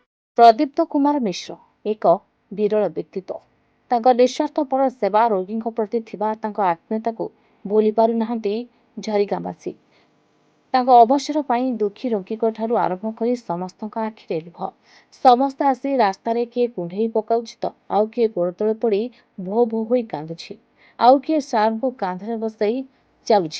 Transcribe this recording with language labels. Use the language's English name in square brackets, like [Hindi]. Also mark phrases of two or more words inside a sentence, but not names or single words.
[Odia] ପ୍ରଦୀପ୍ତ କୁମାର ମିଶ୍ର ଏକ ବିରଳ ବ୍ୟକ୍ତିତ୍ୱ। ତାଙ୍କ ନିସ୍ୱାର୍ଥପର ସେବା ରୋଗୀଙ୍କ ପ୍ରତି ଥିବା ତାଙ୍କ ଆତ୍ମୀୟତାକୁ ଭୁଲି ପାରୁନାହାନ୍ତି ଝରିଗାଁବାସୀ। ତାଙ୍କ ଅବସର ପାଇଁ ଦୁଃଖୀ ରୋଗୀଙ୍କ ଠାରୁ ଆରମ୍ଭ କରି ସମସ୍ତଙ୍କ ଆଖିରେ ଲୁହ। ସମସ୍ତେ ଆସି ରାସ୍ତାରେ କିଏ କୁଣ୍ଢେଇ ପକାଉଛି ତ ଆଉ କିଏ ଗୋଡ଼ ତଳେ ପଡ଼ି ଭୋ ଭୋ ହୋଇ କାନ୍ଦୁଛି, ଆଉ କିଏ ସାର୍ଙ୍କୁ କାନ୍ଧରେ ବସାଇ ଚାଲୁଛି।